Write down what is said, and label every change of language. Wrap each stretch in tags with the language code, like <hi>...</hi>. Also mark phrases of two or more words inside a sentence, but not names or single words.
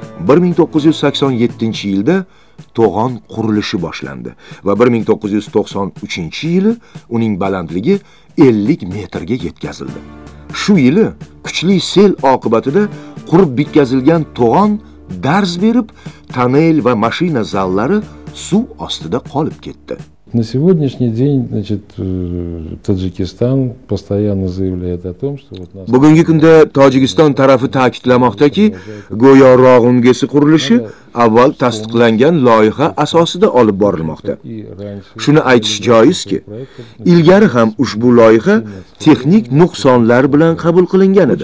<uz>1987-yilda to'g'on qurilishi boshlandi va 1993-yili uning balandligi 50 metrga yetkazildi. Shu yili kuchli sel oqibatida qurib bitkazilgan to'g'on darz berib, tonnel va mashina zallari suv ostida qolib ketdi.</uz> <ru>На сегодняшний день, значит, Таджикистан постоянно заявляет о том, что вот нас...</ru> <uz>Bugungi kunda Tojikiston tarafi ta'kidlamoqdaki, go'yo Rog'un GESi qurilishi avval tasdiqlangan loyiha asosida olib borilmoqda. Shuni aytish joizki, ilgari ham ushbu loyiha texnik nuqsonlar bilan qabul qilingan edi.</uz>